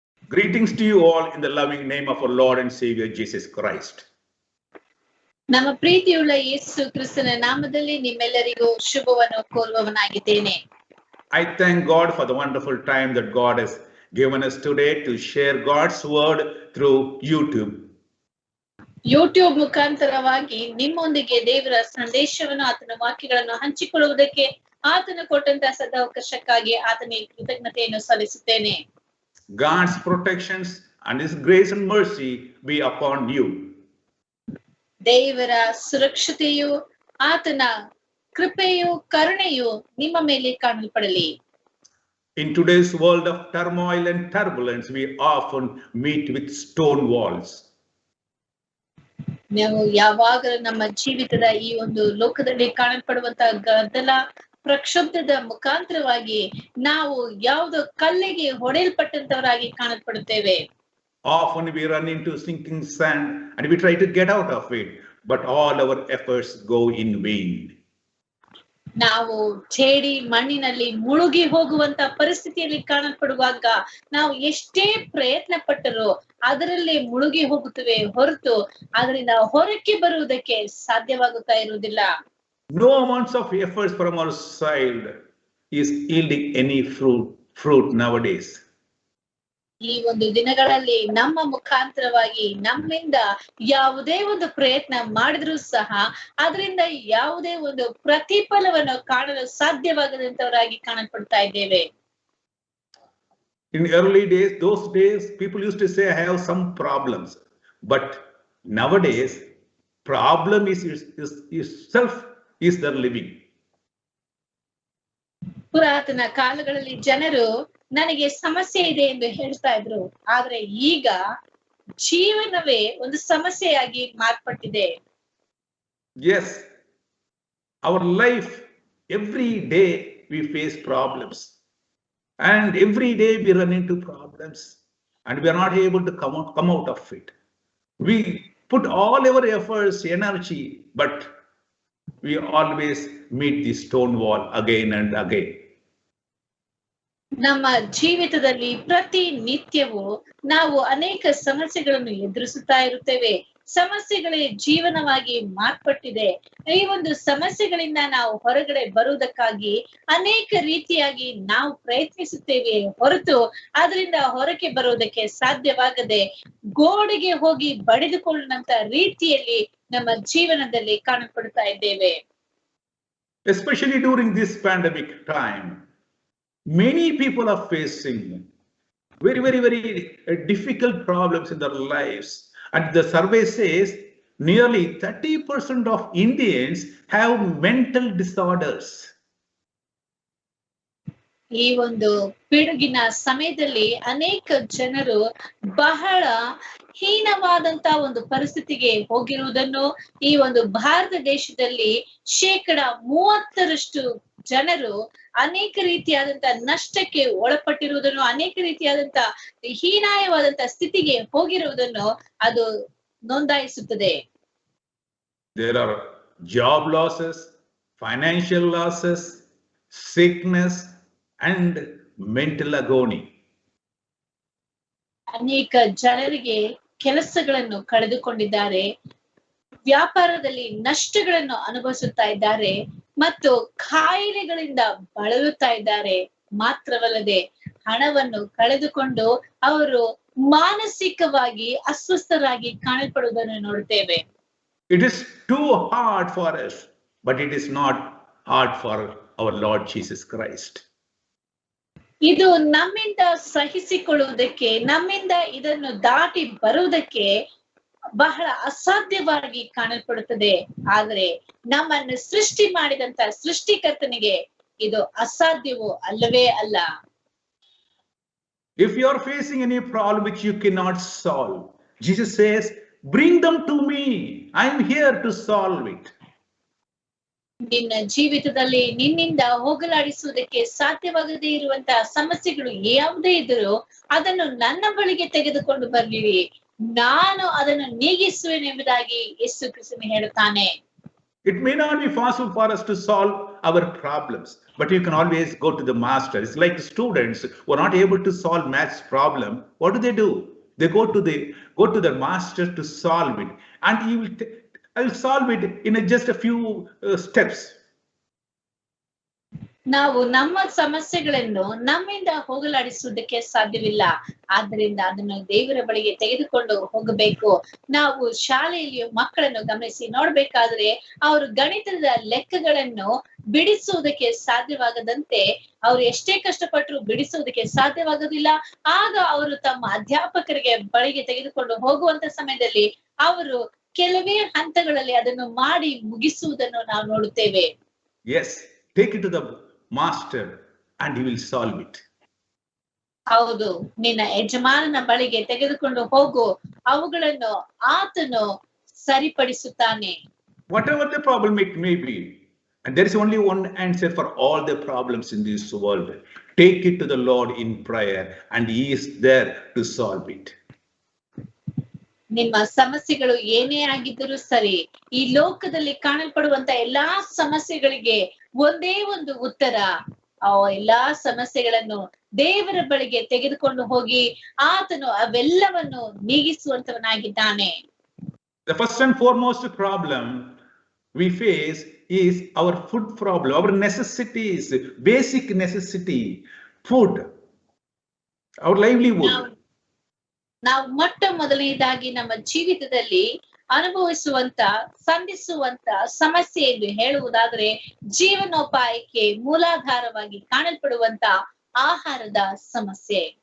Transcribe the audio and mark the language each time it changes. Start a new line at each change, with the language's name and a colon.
English: Greetings to you all in the loving name of our Lord and Savior Jesus Christ.
Kannada: ನಮ್ಮ ಪ್ರೀತಿಯುಳ್ಳ ಯೇಸು ಕ್ರಿಸ್ತನ ನಾಮದಲ್ಲಿ ನಿಮ್ಮೆಲ್ಲರಿಗೂ ಶುಭವನ್ನು ಕೋರುವವನಾಗಿದ್ದೇನೆ.
English: I thank God for the wonderful time that God has given us today to share God's word through YouTube.
Kannada: YouTube ಮುಖಾಂತರವಾಗಿ ನಿಮ್ಮೊಂದಿಗೆ ದೇವರ ಸಂದೇಶವನ್ನು ಆತನ ವಾಕ್ಯಗಳನ್ನು ಹಂಚಿಕೊಳ್ಳುವುದಕ್ಕೆ ಆತನು ಕೊಟ್ಟಂತಹ ಸದಾವಕಾಶಕ್ಕಾಗಿ ಆತನಿಗೆ ಕೃತಜ್ಞತೆಯನ್ನು ಸಲ್ಲಿಸುತ್ತೇನೆ.
English: God's protections and His grace and mercy be upon you.
Kannada: ದೇವರ ಸುರಕ್ಷತೆಯು ಆತನ ಕೃಪೆಯು ಕರುಣೆಯು ನಿಮ್ಮ ಮೇಲೆ ಕಾಣಲ್ಪಡಲಿ.
English: In today's world of turmoil and turbulence, we often meet with stone walls.
Kannada: ನಾವು ಯಾವಾಗಲೂ ನಮ್ಮ ಜೀವಿತದ ಈ ಒಂದು ಲೋಕದಲ್ಲಿ ಕಾಣಲ್ಪಡುವಂತಹ ಗದ್ದಲ ಪ್ರಕ್ಷುಬ್ಧದ ಮುಖಾಂತರವಾಗಿ ನಾವು ಯಾವುದೋ ಕಲ್ಲಿಗೆ ಹೊಡೆಯಲ್ಪಟ್ಟಂತವರಾಗಿ ಕಾಣಲ್ಪಡುತ್ತೇವೆ.
English: Often we run into sinking sand and we try to get out of it, but all our efforts go in vain.
Kannada: ನಾವು ಚೇಡಿ ಮಣ್ಣಿನಲ್ಲಿ ಮುಳುಗಿ ಹೋಗುವಂತ ಪರಿಸ್ಥಿತಿಯಲ್ಲಿ ಕಾಣಲ್ಪಡುವಾಗ ನಾವು ಎಷ್ಟೇ ಪ್ರಯತ್ನ ಪಟ್ಟರೂ ಅದರಲ್ಲಿ ಮುಳುಗಿ ಹೋಗುತ್ತವೆ ಹೊರತು ಅದರಿಂದ ಹೊರಕ್ಕೆ ಬರುವುದಕ್ಕೆ ಸಾಧ್ಯವಾಗುತ್ತಾ ಇರುವುದಿಲ್ಲ.
English: No amounts of efforts from our side is yielding any fruit nowadays.
Kannada: ಈ ಒಂದು ದಿನಗಳಲ್ಲಿ ನಮ್ಮ ಮುಖಾಂತರವಾಗಿ ನಮ್ಮಿಂದ ಯಾವುದೇ ಒಂದು ಪ್ರಯತ್ನ ಮಾಡಿದ್ರೂ ಸಹ ಅದರಿಂದ ಯಾವುದೇ ಒಂದು ಪ್ರತಿಫಲವನ್ನು ಕಾಣಲು ಸಾಧ್ಯವಾಗದಂತವರಾಗಿ ಕಾಣಲ್ಪಡ್ತಾ ಇದ್ದೇವೆ.
English: In early days, those days, people used to say, I have some problems. But nowadays, problem is itself is their living.
Kannada: ಪುರಾತನ ಕಾಲಗಳಲ್ಲಿ ಜನರು ನನಗೆ ಸಮಸ್ಯೆ ಇದೆ ಎಂದು ಹೇಳ್ತಾ ಇದ್ರು. ಆದ್ರೆ ಈಗ ಜೀವನವೇ ಒಂದು ಸಮಸ್ಯೆಯಾಗಿ ಮಾರ್ಪಟ್ಟಿದೆ.
English: Yes, our life, every day we face problems. And every day we run into problems and we are not able to come out of it. We put all our efforts, energy, but we always meet the stone wall again and again.
Kannada: ನಮ್ಮ ಜೀವಿತದಲ್ಲಿ ಪ್ರತಿ ನಿತ್ಯವೂ ನಾವು ಅನೇಕ ಸಮಸ್ಯೆಗಳನ್ನು ಎದುರಿಸುತ್ತಾ ಇರುತ್ತೇವೆ. ಸಮಸ್ಯೆಗಳೇ ಜೀವನವಾಗಿ ಮಾರ್ಪಟ್ಟಿದೆ. ಈ ಒಂದು ಸಮಸ್ಯೆಗಳಿಂದ ನಾವು ಹೊರಗಡೆ ಬರುವುದಕ್ಕಾಗಿ ಅನೇಕ ರೀತಿಯಾಗಿ ನಾವು ಪ್ರಯತ್ನಿಸುತ್ತೇವೆ ಹೊರತು ಅದರಿಂದ ಹೊರಗೆ ಬರುವುದಕ್ಕೆ ಸಾಧ್ಯವಾಗದೆ ಗೋಡೆಗೆ ಹೋಗಿ ಬಡಿದುಕೊಳ್ಳುವಂತ ರೀತಿಯಲ್ಲಿ ನಮ್ಮ ಜೀವನದಲ್ಲಿ ಕಾಣಪಡ್ತಾ ಇದ್ದೇವೆ.
English: Especially during this pandemic time, many people are facing very difficult problems in their lives. And the survey says nearly 30% of Indians have mental disorders.
Kannada: ಈ ಒಂದು ಪಿಡುಗಿನ ಸಮಯದಲ್ಲಿ ಅನೇಕ ಜನರು ಬಹಳ ಹೀನವಾದಂತ ಒಂದು ಪರಿಸ್ಥಿತಿಗೆ ಹೋಗಿರುವುದನ್ನು, ಈ ಒಂದು ಭಾರತ ದೇಶದಲ್ಲಿ 30% ಜನರು ಅನೇಕ ರೀತಿಯಾದಂತ ನಷ್ಟಕ್ಕೆ ಒಳಪಟ್ಟಿರುವುದನ್ನು, ಅನೇಕ ರೀತಿಯಾದಂತ ಹೀನಾಯವಾದಂತ ಸ್ಥಿತಿಗೆ ಹೋಗಿರುವುದನ್ನು ಅದು ನೋಂದಾಯಿಸುತ್ತದೆ.
English: There are job losses, financial losses, sickness, and mental agony.
Kannada: ಅನೇಕ ಜನರಿಗೆ ಕೆಲಸಗಳನ್ನು ಕಳೆದುಕೊಂಡಿದ್ದಾರೆ, ವ್ಯಾಪಾರದಲ್ಲಿ ನಷ್ಟಗಳನ್ನು ಅನುಭವಿಸುತ್ತಾ ಇದ್ದಾರೆ ಮತ್ತು ಕಾಯಿಲೆಗಳಿಂದ ಬಳಲುತ್ತಾ ಇದ್ದಾರೆ. ಮಾತ್ರವಲ್ಲದೆ ಹಣವನ್ನು ಕಳೆದುಕೊಂಡು ಅವರು ಮಾನಸಿಕವಾಗಿ ಅಸ್ವಸ್ಥರಾಗಿ ಕಾಣಲ್ಪಡುವುದನ್ನು ನೋಡುತ್ತೇವೆ.
English: It is too hard for us, but it is not hard for our Lord Jesus Christ.
Kannada: ಇದು ನಮ್ಮಿಂದ ಸಹಿಸಿಕೊಳ್ಳುವುದಕ್ಕೆ, ನಮ್ಮಿಂದ ಇದನ್ನು ದಾಟಿ ಬರುವುದಕ್ಕೆ ಬಹಳ ಅಸಾಧ್ಯವಾಗಿ ಕಾಣಲ್ಪಡುತ್ತದೆ. ಆದರೆ ನಮ್ಮನ್ನು ಸೃಷ್ಟಿ ಮಾಡಿದಂತ ಸೃಷ್ಟಿಕರ್ತನಿಗೆ ಇದು ಅಸಾಧ್ಯವೂ ಅಲ್ಲವೇ ಅಲ್ಲ.
English: If you are facing any problem which you cannot solve, Jesus says, bring them to me. I am here to solve it.
Kannada: ನಿನ್ನ ಜೀವಿತದಲ್ಲಿ ನಿನ್ನಿಂದ ಹೋಗಲಾಡಿಸುವುದಕ್ಕೆ ಸಾಧ್ಯವಾಗದೇ ಇರುವಂತಹ ಸಮಸ್ಯೆಗಳು ಯಾವುದೇ ಇದ್ದರೂ ಅದನ್ನು ನನ್ನ ಬಳಿಗೆ ತೆಗೆದುಕೊಂಡು ಬರ್ಲಿರಿ, ನಾನು ಅದನ್ನು ನೀಗಿಸುವೆನೆಂಬುದಾಗಿ ಯೇಸು ಕ್ರಿಸ್ತನು ಹೇಳುತ್ತಾನೆ.
English: It may not be possible for us to solve our problems, but you can always go to the master. It's like students who are not able to solve maths problem. What do? They go to the master to solve it, and he will solve it in just a few steps.
Kannada: ನಾವು ನಮ್ಮ ಸಮಸ್ಯೆಗಳನ್ನು ನಮ್ಮಿಂದ ಹೋಗಲಾಡಿಸುವುದಕ್ಕೆ ಸಾಧ್ಯವಿಲ್ಲ. ಆದ್ದರಿಂದ ಅದನ್ನು ದೇವರ ಬಳಿಗೆ ತೆಗೆದುಕೊಂಡು ಹೋಗಬೇಕು. ನಾವು ಶಾಲೆಯಲ್ಲಿ ಮಕ್ಕಳನ್ನು ಗಮನಿಸಿ ನೋಡ್ಬೇಕಾದ್ರೆ ಅವರು ಗಣಿತದ ಲೆಕ್ಕಗಳನ್ನು ಬಿಡಿಸುವುದಕ್ಕೆ ಸಾಧ್ಯವಾಗದಂತೆ ಅವರು ಎಷ್ಟೇ ಕಷ್ಟಪಟ್ಟರು ಬಿಡಿಸುವುದಕ್ಕೆ ಸಾಧ್ಯವಾಗುವುದಿಲ್ಲ. ಆಗ ಅವರು ತಮ್ಮ ಅಧ್ಯಾಪಕರಿಗೆ ಬಳಿಗೆ ತೆಗೆದುಕೊಂಡು ಹೋಗುವಂತ ಸಮಯದಲ್ಲಿ ಅವರು ಕೆಲವೇ ಹಂತಗಳಲ್ಲಿ ಅದನ್ನು ಮಾಡಿ ಮುಗಿಸುವುದನ್ನು ನಾವು ನೋಡುತ್ತೇವೆ.
English: Yes, take it to the master and he will solve it.
Kannada: ಹೌದು, ನಿನ್ನ ಯಜಮಾನನ ಬಳಿಗೆ ತೆಗೆದುಕೊಂಡು ಹೋಗು, ಅವುಗಳನ್ನು ಆತನು ಸರಿಪಡಿಸುತ್ತಾನೆ.
English: Whatever the problem it may be, and there is only one answer for all the problems in this world. Take it to the Lord in prayer and he is there to solve it.
Kannada: ನಿಮ್ಮ ಸಮಸ್ಯೆಗಳು ಏನೇ ಆಗಿದ್ದರೂ ಸರಿ, ಈ ಲೋಕದಲ್ಲಿ ಕಾಣಲ್ಪಡುವಂತ ಎಲ್ಲಾ ಸಮಸ್ಯೆಗಳಿಗೆ ಒಂದೇ ಒಂದು ಉತ್ತರ. ಆ ಎಲ್ಲಾ ಸಮಸ್ಯೆಗಳನ್ನು ದೇವರ ಬಳಿಗೆ ತೆಗೆದುಕೊಂಡು ಹೋಗಿ ಆತನು ಅವೆಲ್ಲವನ್ನು ನೀಗಿಸುವಂತವನಾಗಿದ್ದಾನೆ.
English: The first and foremost problem we face is our food problem, our necessities, basic necessity, food, our livelihood.
Kannada: ನಾವು ಮೊಟ್ಟ ಮೊದಲನೇದಾಗಿ ನಮ್ಮ ಜೀವಿತದಲ್ಲಿ ಅನುಭವಿಸುವಂತ ಸಂಧಿಸುವಂತ ಸಮಸ್ಯೆ ಎಂದು ಹೇಳುವುದಾದರೆ ಜೀವನೋಪಾಯಕ್ಕೆ ಮೂಲಾಧಾರವಾಗಿ ಕಾಣಲ್ಪಡುವಂತ ಆಹಾರದ ಸಮಸ್ಯೆ.